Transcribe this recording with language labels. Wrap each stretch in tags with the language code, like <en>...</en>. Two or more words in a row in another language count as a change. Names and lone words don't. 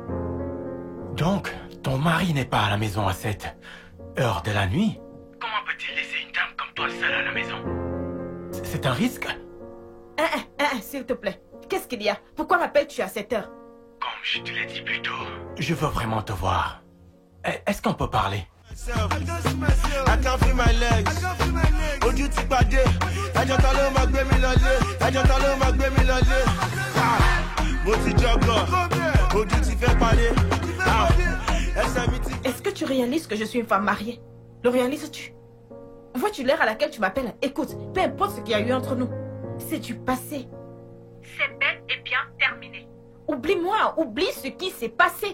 <fr>Donc, ton mari n'est pas à la maison à cette heure de la nuit? Comment peut-il laisser une dame comme toi seule à la maison? C'est un risque? S'il te plaît. Qu'est-ce qu'il y a? Pourquoi m'appelles-tu à cette heure? Comme je te l'ai dit plus tôt. Je veux vraiment te voir. Est-ce qu'on peut parler?</fr> <en>I can't feel my legs.</en> <yo>Ojú ti pàdé. Ẹjọ́ ta ló máa gbé mi lọlé. Ẹjọ́ ta ló máa gbé mi lọlé. Mo ti jọgọ̀. Ojú ti fẹ́ parí.</yo> <fr>Est-ce que tu réalises que je suis une femme mariée? Le réalises-tu? Vois-tu l'heure à laquelle tu m'appelles? Écoute, peu importe ce qu'il y a eu entre nous, c'est du passé. C'est bel et bien terminé. Oublie-moi, oublie ce qui s'est passé.</fr>